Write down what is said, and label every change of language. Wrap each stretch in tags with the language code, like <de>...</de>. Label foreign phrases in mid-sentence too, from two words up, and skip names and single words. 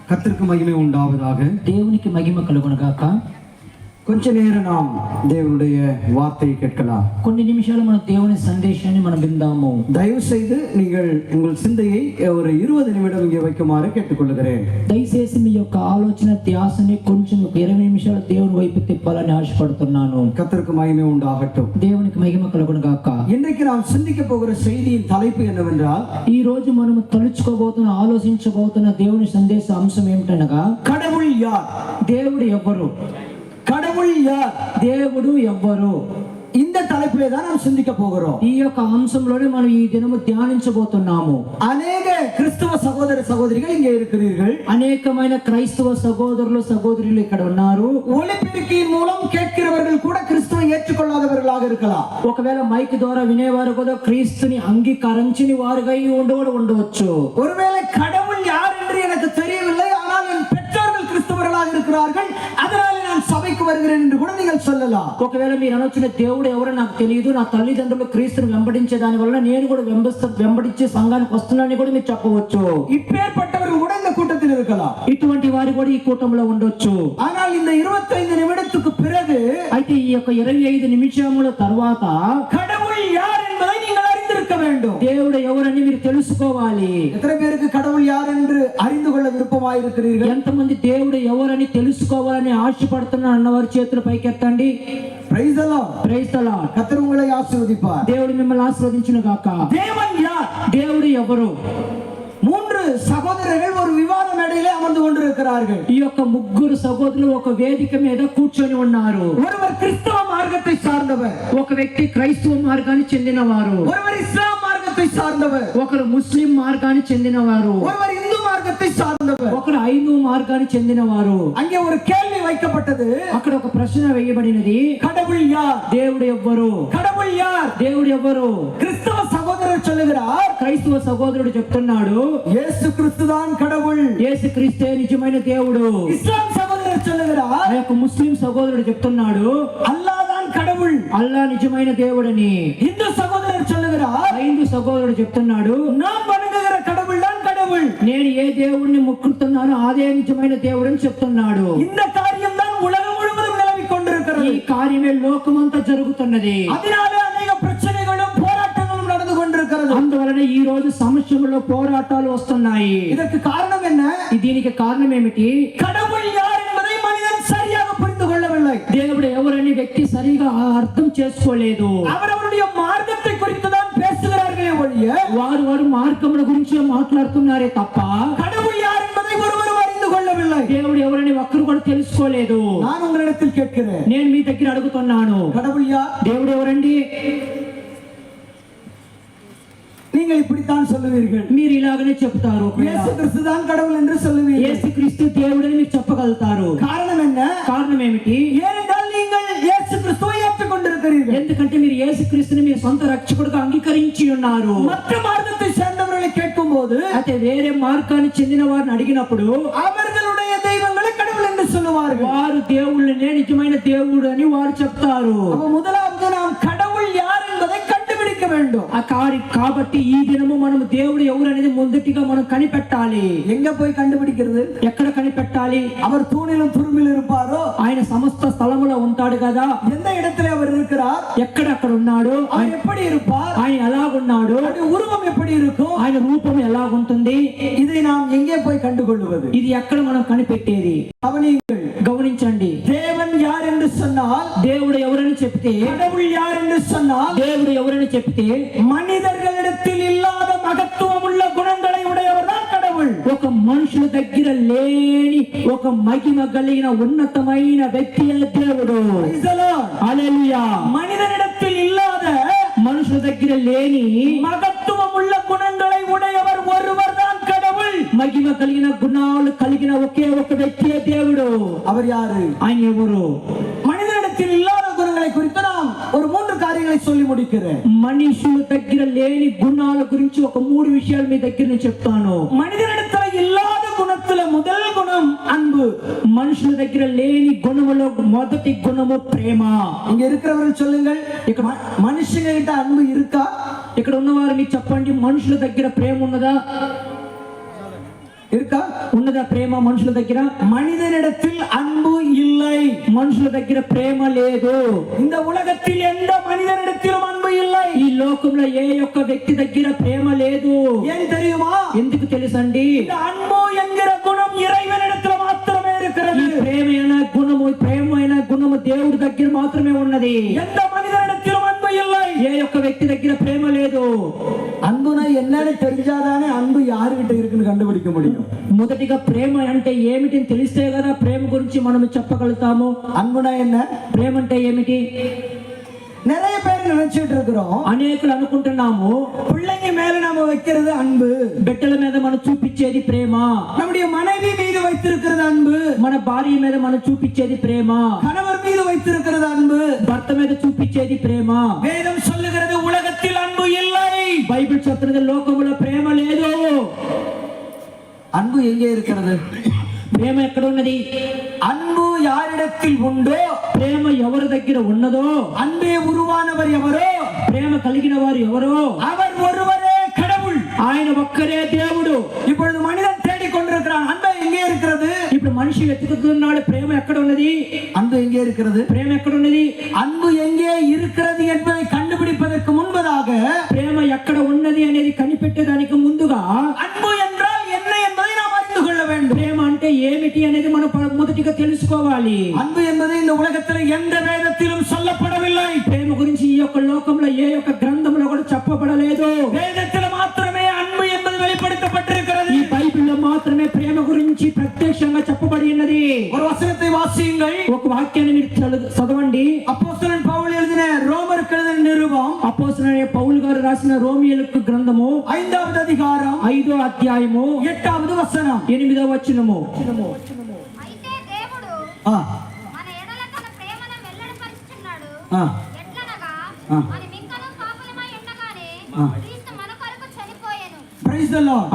<ta>கர்த்தருக்கு மகிமை உண்டாவதாக.</ta> <te>దేవునికి మహిమ కలుగును గాక.</te> <ta>கொஞ்ச நேரம் நாம் தேவனுடைய வார்த்தையை கேட்கலாம்.</ta> <te>కొన్ని నిమిషాలు మన దేవుని సందేశాన్ని మనం విందాము.</te> <ta>தயவு செய்து நீங்கள் உங்கள் சிந்தையை ஒரு 20 நிமிடம் இங்கே வைக்குமாறு கேட்டுக்கொள்கிறேன்.</ta> <te>దయచేసి మీ యొక్క ఆలోచన ధ్యాసని కొంచెం 20 నిమిషాలు దేవుని వైపు తిప్పాలని ఆశపడుతున్నాను.</te> <ta>கர்த்தருக்கு மகிமை உண்டாகட்டும்.</ta> <te>దేవునికి మహిమ కలుగును గాక.</te> <ta>இன்றைக்கு நாம் சிந்திக்க போகிற செய்தியின் தலைப்பு என்னவென்றால்,</ta> <te>ఈ రోజు మనం తలుచుకోబోతున్న ఆలోచించబోతున్న దేవుని సందేశ అంశం ఏమిటనగా,</te> <ta>கடவுள் யார்?</ta> <te>దేవుడు ఎవరు?</te> <ta>கடவுள் யார்?</ta> <te>దేవుడు ఎవరు?</te> <ta>இந்த தலைப்பிலே தான் நாம் சிந்திக்க போகிறோம்.</ta> <te>ఈ యొక్క అంశంలోనే మనం ఈ దినము ధ్యానించబోతున్నాము.</te> <ta>அநேக கிறிஸ்தவ சகோதர சகோதரிகள் இங்கே இருக்கிறீர்கள்.</ta> <te>అనేకమైన క్రైస్తవ సహోదరులు సహోదరులు ఇక్కడ ఉన్నారు.</te> <ta>ஒலிபெருக்கியின் மூலம் கேட்கிறவர்கள் கூட கிறிஸ்துவை ஏற்றுக்கொள்ளாதவர்களாக இருக்கலாம்.</ta> <te>ఒకవేళ మైక్ ద్వారా వినేవారు కూడా క్రీస్తుని అంగీకరించని వారుగా ఉండవచ్చు.</te> <ta>ஒருவேளை கடவுள் யார் என்று எனக்கு தெரியவில்லை, ஆனால் என் பெற்றோர்கள் கிறிஸ்தவர்களாக இருக்கிறார்கள், அதனால நான் சபைக்கு வருகிறேன் என்று கூட நீங்கள் சொல்லலாம்.</ta> <te>ఒకవేళ మీరు అనొచ్చిన దేవుడు ఎవరో నాకు తెలియదు, నా తల్లిదండ్రులు క్రీస్తుని వెంబడించే దాని వల్ల నేను కూడా వెంబడించి సంఘానికి వస్తున్నానని కూడా మీరు చెప్పవచ్చు.</te> <ta>இப்பேற்பட்டவர்கள் கூட இந்த கூட்டத்தில் இருக்கலாம்.</ta> <te>ఇటువంటి వారు కూడా ఈ కూటంలో ఉండొచ్చు.</te> <ta>ஆனால் இந்த 25 நிமிடத்துக்கு பிறகு,</ta> <te>అయితే ఈ యొక్క 25 నిమిషముల తర్వాత</te> <ta>கடவுள் யார் என்பதை நீங்கள் அறிந்திருக்க வேண்டும்.</ta> <te>దేవుడు ఎవరని మీరు తెలుసుకోవాలి.</te> <ta>எத்தனை பேருக்கு கடவுள் யார் என்று அறிந்து கொள்ள விருப்பமாக இருக்கிறீர்கள்?</ta> <te>ఎంతమంది దేవుడు ఎవరని తెలుసుకోవాలని ఆశపడుతున్నారు అన్నవారు చేతులు పైకెత్తండి.</te> <en>Praise the Lord. Praise the Lord.</en> <ta>கர்த்தர் உங்களை ஆசீர்வதிப்பார்.</ta> <te>దేవుడు మిమ్మల్ని ఆశీర్వదించును గాక.</te> <ta>தேவன் யார்?</ta> <te>దేవుడు ఎవరు?</te> <ta>3 சகோதரர்கள் ஒரு விவாத மேடையிலே அமர்ந்து கொண்டிருக்கிறார்கள்.</ta> <te>ఈ యొక్క ముగ్గురు సహోదరులు ఒక వేదిక మీద కూర్చొని ఉన్నారు.</te> <ta>ஒருவர் கிறிஸ்தவ மார்க்கத்தை சார்ந்தவர்,</ta> <te>ఒక వ్యక్తి క్రైస్తవ మార్గానికి చెందినవారు,</te> <ta>ஒருவர் இஸ்லாம் மார்க்கத்தை சார்ந்தவர்,</ta> <te>ఒకరు ముస్లిం మార్గానికి చెందినవారు,</te> <ta>ஒருவர் இந்து மார்க்கத்தை சார்ந்தவர்.</ta> <te>ఒకరు హైందవ మార్గానికి చెందినవారు.</te> <ta>அங்கே ஒரு கேள்வி வைக்கப்பட்டது.</ta> <te>అక్కడ ఒక ప్రశ్న వేయబడినది,</te> <ta>கடவுள் யார்?</ta> <te>దేవుడు ఎవ్వరు?</te> <ta>கடவுள் யார்?</ta> <te>దేవుడు ఎవ్వరు?</te> <ta>கிறிஸ்தவ சகோதரர் சொல்லுகிறார்,</ta> <te>క్రైస్తవ సహోదరుడు చెప్తున్నాడు,</te> <ta>இயேசு கிறிஸ்து தான் கடவுள்.</ta> <te>యేసు క్రీస్తే నిజమైన దేవుడు.</te> <ta>இஸ்லாம் சகோதரர் சொல்லுகிறார்,</ta> <te>ఆ యొక్క ముస్లిం సహోదరుడు చెప్తున్నాడు,</te> <ta>அல்லாஹ் தான் கடவுள்.</ta> <te>అల్లా నిజమైన దేవుడని.</te> <ta>இந்து சகோதரர் சொல்லுகிறார்,</ta> <te>హైందవ సహోదరుడు చెప్తున్నాడు,</te> <ta>நாம் வணங்குகிற கடவுள் தான் கடவுள்.</ta> <te>నేను ఏ దేవుడిని మొక్కుతున్నానో అదే నిజమైన దేవుడు అని చెప్తున్నాడు.</te> <ta>இந்த காரியம் தான் உலகம் முழுவதும் நிலவிக் கொண்டிருக்கிறது.</ta> <te>ఈ కార్యమే లోకమంతా జరుగుతున్నది.</te> <ta>அதனால அநேக பிரச்சனைகளும் போராட்டங்களும் நடந்து கொண்டிருக்கிறது.</ta> <te>అందువలన ఈ రోజు సమస్యలలో పోరాటాలు వస్తున్నాయి.</te> <ta>இதற்கு காரணம் என்ன?</ta> <te>దీనికి కారణం ఏమిటి?</te> <ta>கடவுள் யார் என்பதை மனிதன் சரியாக புரிந்து கொள்ளவில்லை.</ta> <te>దేవుడు ఎవరని వ్యక్తి సరిగా అర్థం చేసుకోలేదు.</te> <ta>அவரவருடைய மார்க்கத்தை குறித்து தான் பேசுகிறார்களே ஒழிய,</ta> <te>వారు మార్గముల గురించి మాట్లాడుతున్నారే తప్ప</te> <ta>கடவுள் யார் என்பதை ஒருவரும் அறிந்து கொள்ளவில்லை.</ta> <te>దేవుడు ఎవరని ఒక్కరు కూడా తెలుసుకోలేదు.</te> <ta>நான் உங்களிடத்தில் கேட்கிறேன்,</ta> <te>నేను మీ దగ్గర అడుగుతున్నాను,</te> <ta>கடவுள் யார்?</ta> <te>దేవుడు ఎవరండి?</te> <ta>நீங்கள் இப்படித்தான் சொல்லுவீர்கள்.</ta> <te>మీరు ఇలాగనే చెప్తారు.</te> <ta>இயேசு கிறிஸ்து தான் கடவுள் என்று சொல்லுவீர்கள்.</ta> <te>యేసుక్రీస్తు దేవుడని మీరు చెప్పగలుగుతారు.</te> <ta>காரணம் என்ன?</ta> <te>కారణం ఏమిటి?</te> <ta>ஏனென்றால் நீங்கள் இயேசு கிறிஸ்துவை ஏற்றுக்கொண்டிருக்கிறீர்கள்.</ta> <te>ఎందుకంటే మీరు యేసుక్రీస్తుని మీ సొంత రక్షకుడిగా అంగీకరించి ఉన్నారు.</te> <ta>மற்ற மார்க்கத்தை சேர்ந்தவர்களை கேட்கும் போது,</ta> <te>అయితే వేరే మార్గానికి చెందిన వారిని అడిగినప్పుడు</te> <ta>அவர்களுடைய தெய்வங்களை கடவுள் என்று சொல்லுவார்கள்.</ta> <te>వారు దేవుళ్ళనే నిజమైన దేవుడు అని వారు చెప్తారు.</te> <ta>அப்ப முதலாவது நாம் கடவுள் யார் என்பதை கண்டுபிடிக்க வேண்டும்.</ta> <te>కాబట్టి ఈ దినము మనం దేవుడు ఎవరు అనేది మొదటిగా మనం కనిపెట్టాలి.</te> <ta>எங்க போய் கண்டுபிடிக்கிறது?</ta> <te>ఎక్కడ కనిపెట్టాలి?</te> <ta>அவர் தூணிலும் துரும்பிலும் இருப்பாரோ?</ta> <te>ఆయన సమస్త స్థలములో ఉంటాడు కదా.</te> <ta>எந்த இடத்துல அவர் இருக்கிறார்?</ta> <te>ఎక్కడెక్కడ ఉన్నాడు?</te> <ta>அவர் எப்படி இருப்பார்?</ta> <te>ఆయన ఎలాగున్నాడు?</te> <ta>அவருடைய உருவம் எப்படி இருக்கும்?</ta> <te>ఆయన రూపం ఎలాగుంటుంది?</te> <ta>இதை நாம் எங்கே போய் கண்டுகொள்வது?</ta> <te>ఇది ఎక్కడ మనం కనిపెట్టేది?</te> <ta>கவனியுங்கள்,</ta> <te>గమనించండి.</te> <ta>தேவன் யார் என்று சொன்னால்,</ta> <te>దేవుడు ఎవరని చెప్తే,</te> <ta>கடவுள் யார் என்று சொன்னால்,</ta> <te>దేవుడు ఎవరని చెప్తే</te> <ta>மனிதர்களிடத்தில் இல்லாத மகத்துவம் உள்ள குணங்களை உடையவர் தான் கடவுள்.</ta> <te>ఒక మనుషుల దగ్గర లేని ఒక మహిమ కలిగిన ఉన్నతమైన వ్యక్తి దేవుడు.</te> <en>Praise the Lord.</en> <te>హల్లెలూయా.</te> <ta>மனிதனிடத்தில் இல்லாத</ta> <te>మనుషుల దగ్గర లేని</te> <ta>மகத்துவம் உள்ள குணங்களை உடையவர் ஒருவர் தான் கடவுள்.</ta> <te>మహిమ కలిగిన గుణాలు కలిగిన ఒకే ఒక వ్యక్తి దేవుడు.</te> <ta>அவர் யாரு?</ta> <te>ఆయన ఎవరు?</te> <ta>மனிதனிடத்தில் இல்லாத குணங்களை குறித்து நாம் ஒரு 3 காரியங்களை சொல்லி முடிக்கிறேன்.</ta> <te>మనుషుల దగ్గర లేని గుణాల గురించి ఒక 3 విషయాలు మీ దగ్గర నేను చెప్తాను.</te> <ta>மனிதனிடத்துல இல்லாத குணத்துல முதல் குணம் அன்பு.</ta> <te>మనుషుల దగ్గర లేని గుణములో మొదటి గుణము ప్రేమ.</te> <ta>இங்க இருக்கிறவர்கள் சொல்லுங்கள், மனுஷங்க கிட்ட அன்பு இருக்கா?</ta> <te>ఇక్కడ ఉన్నవారు మీకు చెప్పండి, మనుషుల దగ్గర ప్రేమ ఉన్నదా?</te> <ta>இருக்கா?</ta> <te>ఉన్నదా ప్రేమ మనుషుల దగ్గర?</te> <ta>மனிதனிடத்தில் அன்பு இல்லை.</ta> <te>మనుషుల దగ్గర ప్రేమ లేదు.</te> <ta>இந்த உலகத்தில் எந்த மனிதனிடத்திலும் அன்பு இல்லை.</ta> <te>ఈ లోకంలో ఏ ఒక్క వ్యక్తి దగ్గర ప్రేమ లేదు.</te> <ta>ஏன் தெரியுமா?</ta> <te>ఎందుకు తెలుసండి?</te> <ta>இந்த அன்பு என்கிற குணம் இறைவனிடத்தில் மாத்திரமே இருக்கிறது.</ta> <te>ఈ ప్రేమైన గుణము దేవుడి దగ్గర మాత్రమే ఉన్నది.</te> <ta>எந்த மனிதனிடத்திலும் அன்பு இல்லை.</ta> <te>ఏ ఒక్క వ్యక్తి దగ్గర ప్రేమ లేదు.</te> <ta>அன்புனா என்னன்னு தெரிஞ்சாதானே அன்பு யாருகிட்ட இருக்குன்னு கண்டுபிடிக்க முடியும்.</ta> <te>మొదటిగా ప్రేమ అంటే ఏమిటి తెలిస్తే కదా ప్రేమ గురించి మనం చెప్పగలుగుతాము.</te> <ta>அன்புனா என்ன?</ta> <te>ప్రేమ అంటే ఏమిటి?</te> <ta>நிறைய பேர் நினைச்சிட்டு இருக்கிறோம்,</ta> <te>అనేకులు అనుకుంటున్నాము</te> <ta>பிள்ளைங்க மேல நாம வைக்கிறது அன்பு,</ta> <te>బిడ్డల మీద మనం చూపించేది ప్రేమ,</te> <ta>நம்முடைய மனைவி மீது வைத்திருக்கிறது அன்பு,</ta> <te>మన భార్య మీద మనం చూపించేది ప్రేమ,</te> <ta>கணவர் மீது வைத்திருக்கிறது அன்பு,</ta> <te>భర్త మీద చూపించేది ప్రేమ.</te> <ta>வேதம் சொல்லுகிறது உலகத்தில் அன்பு இல்லை.</ta> <te>బైబిల్ చెప్తున్నది లోకములో ప్రేమ లేదు.</te> <ta>அன்பு எங்கே இருக்கிறது?</ta> <te>ప్రేమ ఎక్కడ ఉన్నది?</te> <ta>அன்பு யாரிடத்தில் உண்டோ,</ta> <te>ప్రేమ ఎవరి దగ్గర ఉన్నదో,</te> <ta>அன்பே உருவானவர் எவரோ,</ta> <te>ప్రేమ కలిగిన వారు ఎవరో,</te> <ta>அவர் ஒருவரே கடவுள்.</ta> <te>ఆయన ఒక్కరే దేవుడు.</te> <ta>இப்பொழுது மனிதன் தேடிக்கொண்டிருக்கிறான், அன்பு எங்கே இருக்கிறது?</ta> <te>ఇప్పుడు మనిషి వెతుకుతున్నాడు ప్రేమ ఎక్కడ ఉన్నది?</te> <ta>அன்பு எங்கே இருக்கிறது?</ta> <te>ప్రేమ ఎక్కడ ఉన్నది?</te> <ta>அன்பு எங்கே இருக்கிறது என்பதை கண்டுபிடிப்பதற்கு முன்பதாக,</ta> <te>ప్రేమ ఎక్కడ ఉన్నది అనేది కనిపెట్టడానికి ముందుగా</te> <ta>அன்பு என்றால் என்ன என்பதை நாம் அறிந்து கொள்ள வேண்டும்.</ta> <te>ప్రేమ అంటే ఏమిటి అనేది మనం మొదటిగా తెలుసుకోవాలి.</te> <ta>அன்பு என்பது இந்த உலகத்தில் எந்த வேதத்திலும் சொல்லப்படவில்லை.</ta> <te>ప్రేమ గురించి ఈ యొక్క లోకంలో ఏ యొక్క గ్రంథంలో కూడా చెప్పబడలేదు.</te> <ta>வேதத்தில் மாத்திரமே அன்பு என்பது வெளிப்படுத்தப்பட்டிருக்கிறது.</ta> <te>ఈ బైబిల్లో మాత్రమే ప్రేమ గురించి ప్రత్యక్షంగా చెప్పబడి ఉన్నది.</te> <ta>ஒரு வசனத்தை வாசியுங்கள்.</ta> <te>ఒక వాక్యాన్ని మీరు చదవండి.</te> <ta>அப்போஸ்தலன் பவுல் எழுதின ரோமருக்கு எழுதின நிருபம்,</ta> <te>అపోస్తలుడైన పౌలు గారు రాసిన రోమియోలకు గ్రంథము</te> <ta>5வது அதிகாரம்</ta> <te>5వ అధ్యాయము</te> <ta>8வது వచనం.</ta> <te>8వ వచనము. అయితే దేవుడు ఆ మన ఎడల తన ప్రేమను వెల్లడిపరుచుచున్నాడు. ఆ ఎట్లనగా మనమింకను పాపులమై ఉండగానే క్రీస్తు మన కొరకు చనిపోయెను.</te> <en>praise the lord.</en>